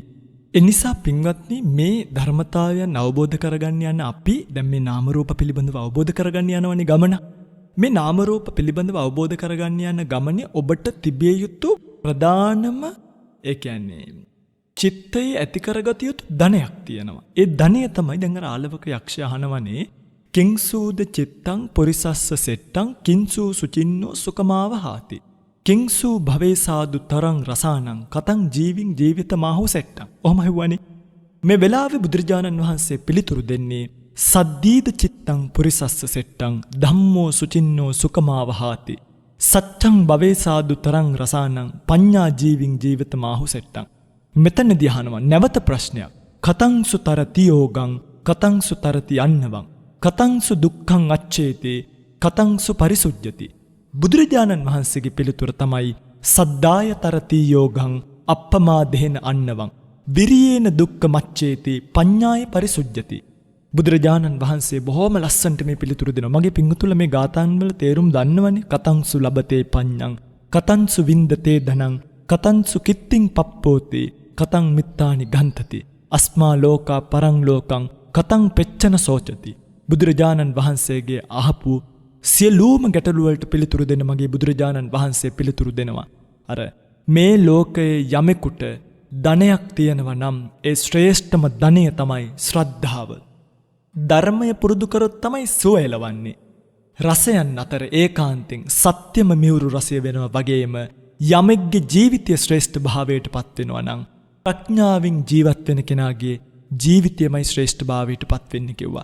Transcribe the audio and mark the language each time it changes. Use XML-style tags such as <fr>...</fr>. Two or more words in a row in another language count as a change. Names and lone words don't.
<si>එනිසා පින්වත්නි, මේ ධර්මතාවයන් අවබෝධ කරගන්න යන අපි දැන් මේ නාම රූප පිළිබඳව අවබෝධ කරගන්න යනවනේ ගමන. මේ නාම රූප පිළිබඳව අවබෝධ කරගන්න යන ගමනේ ඔබට තිබිය යුතු ප්‍රධානම, ඒ කියන්නේ චිත්තයේ ඇති කරගත යුතු ධනයක් තියෙනවා. ඒ ධනය තමයි දැන් අර ආලවක යක්ෂය අහනවනේ</si> <pi>කිංසූද චිත්තං පුරිසස්ස සෙට්ටං කිංසූ සුචින්නෝ සුකමාව හාති. කිංසූ භවේ සාදු තරං රසානං කතං ජීවින් ජීවිත මාහු සෙට්ටං.</pi> <si>ඔහම හෙව්වනේ. මේ වෙලාවේ බුදුරජාණන් වහන්සේ පිළිතුරු දෙන්නේ</si> <pi>සද්දීද චිත්තං පුරිසස්ස සෙට්ටං ධම්මෝ සුචින්නෝ සුකමාව හාති. සච්ඡං භවේ සාදු තරං රසානං පඤ්ඤා ජීවින් ජීවිත මාහු සෙට්ටං.</pi> <si>මෙතනදී අහනවා නැවත ප්‍රශ්නයක්.</si> <pi>කතංසු තරති යෝගං කතංසු තරති අන්නවං කතංසු දුක්ඛං අච්ඡේතේ කතංසු පරිසුජ්ජති.</pi> <si>බුදුරජාණන් වහන්සේගේ පිළිතුර තමයි</si> <pi>සද්දාය තරති යෝගං අප්පමාදේන අන්නවං විරියේන දුක්ඛ මච්ඡේතේ පඤ්ඤාය පරිසුජ්ජති.</pi> <si>බුදුරජාණන් වහන්සේ බොහොම ලස්සනට මේ පිළිතුරු දෙනවා. මගේ පිංගුතුල මේ ගාථාන් වල තේරුම් දන්නවනේ.</si> <pi>කතංසු ලබතේ පඤ්ඤං කතංසු වින්දතේ ධනං කතංසු කිත්තිං පප්පෝතේ කතං මිත්තානි ගන්තති අස්මා ලෝකා පරං ලෝකං කතං පෙච්චන සෝචති.</pi> <si>බුදුරජාණන් වහන්සේගේ අහපු සියලුම ගැටලු වලට පිළිතුරු දෙන මගේ බුදුරජාණන් වහන්සේ පිළිතුරු දෙනවා. අර මේ ලෝකයේ යමෙකුට ධනයක් තියෙනවා නම් ඒ ශ්‍රේෂ්ඨම ධනය තමයි ශ්‍රද්ධාව. ධර්මය පුරුදු කරොත් තමයි සුවය ලබන්නේ. රසයන් අතර ඒකාන්තෙන් සත්‍යම මියුරු රසය වෙනවා වගේම යමෙක්ගේ ජීවිතය ශ්‍රේෂ්ඨ භාවයට පත් වෙනවා නම් ප්‍රඥාවෙන් ජීවත් වෙන කෙනාගේ ජීවිතයමයි ශ්‍රේෂ්ඨ භාවයට පත් වෙන්නේ කිව්වා.</si>